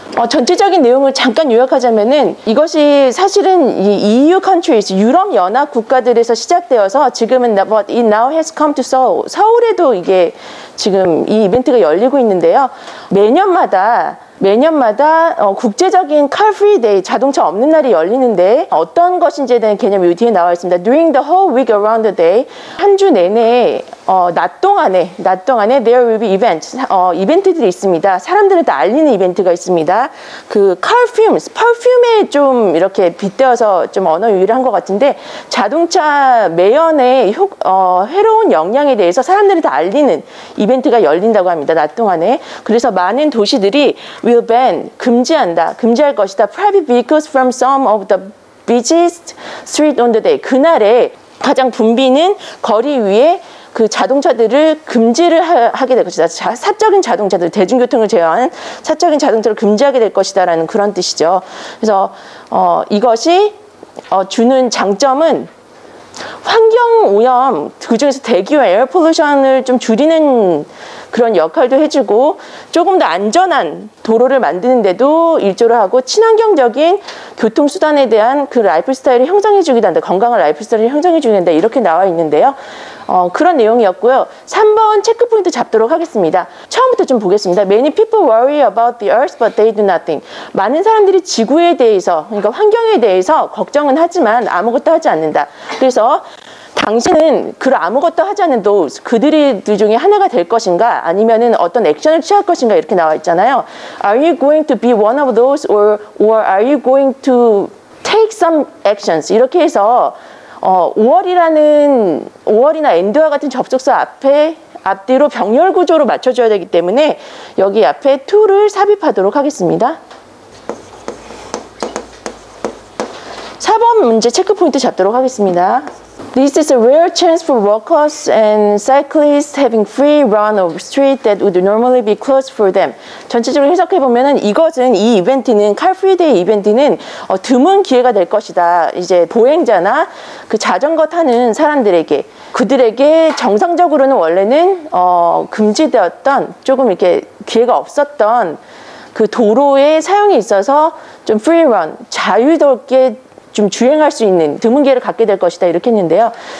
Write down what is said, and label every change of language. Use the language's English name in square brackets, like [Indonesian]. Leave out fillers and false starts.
[Korean] 전체적인 내용을 잠깐 요약하자면은 이것이 사실은 이 EU countries, 유럽 연합 국가들에서 시작되어서 지금은 [English] but it now has come to Seoul. [Korean] 서울에도 이게 지금 이 이벤트가 열리고 있는데요. 매년마다 매년마다 국제적인 car free day, 자동차 없는 날이 열리는데 어떤 것인지에 대한 개념이 뒤에 나와 있습니다. [English] During the whole week around the day, [Korean] 한 주 내내 낮 동안에 [English] there will be events, [Korean] 이벤트들이 있습니다. 사람들한테 알리는 이벤트가 있습니다. 그 car fumes, perfume에 좀 이렇게 빗대어서 좀 언어 유희를 한 것 같은데, 자동차 매연의 해로운 영향에 대해서 사람들한테 알리는 이벤트가 열린다고 합니다. 낮 동안에. 그래서 많은 도시들이 [English] will ban, [Korean] 금지할 것이다. [English] private vehicles from some of the busiest street on the day. [Korean] 그날에 가장 붐비는 거리 위에 그 자동차들을 금지를 하게 될 것이다. 사적인 자동차들, 대중교통을 제어하는 사적인 자동차를 금지하게 될 것이다라는 그런 뜻이죠. 그래서 이것이 주는 장점은 환경오염, 그중에서 대기와 에어 폴루션을 좀 줄이는 그런 역할도 해주고, 조금 더 안전한 도로를 만드는 데도 일조를 하고, 친환경적인 교통수단에 대한 그 라이프 스타일을 형성해주기도 한다. 건강한 라이프 스타일을 형성해주기도 한다. 이렇게 나와 있는데요. 그런 내용이었고요. 3번 체크포인트 잡도록 하겠습니다. 처음부터 좀 보겠습니다. [English] Many people worry about the earth, but they do nothing. [Korean] 많은 사람들이 지구에 대해서, 그러니까 환경에 대해서 걱정은 하지만 아무것도 하지 않는다. 그래서 당신은 그 아무것도 하지 않는 those, 그들 중에 하나가 될 것인가, 아니면은 어떤 액션을 취할 것인가, 이렇게 나와 있잖아요. [English] Are you going to be one of those, or are you going to take some actions? [Korean] 이렇게 해서 5월이나 and와 같은 접속사 앞뒤로 병렬 구조로 맞춰줘야 되기 때문에 여기 앞에 to를 삽입하도록 하겠습니다. 4번 문제 체크포인트 잡도록 하겠습니다. [English] This is a rare chance for walkers and cyclists having free run of street that would normally be closed for them. [Korean] 전체적으로 해석해 보면은 이 이벤트는 car free day 이벤트는 드문 기회가 될 것이다. 이제 보행자나 그 자전거 타는 사람들에게, 그들에게 정상적으로는 원래는 금지되었던, 조금 이렇게 기회가 없었던 그 도로의 사용에 있어서 좀 free run, 자유롭게 좀 주행할 수 있는 드문 기회를 갖게 될 것이다, 이렇게 했는데요.